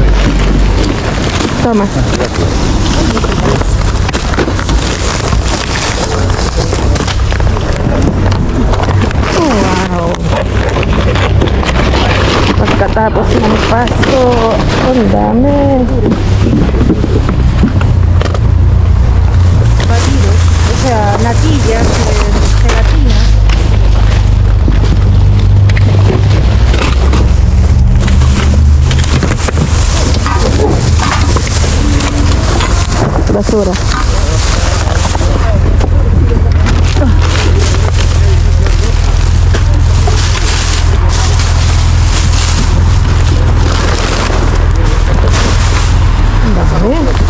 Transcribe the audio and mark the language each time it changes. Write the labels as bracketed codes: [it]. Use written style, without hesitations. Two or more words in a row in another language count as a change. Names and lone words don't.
[tl] Tama. Oh, wow. Pagkatapos ng Pasko, ang dami. [es] Batidos, o sea, natillas, gelatina. [tl] Basura. Ang dami.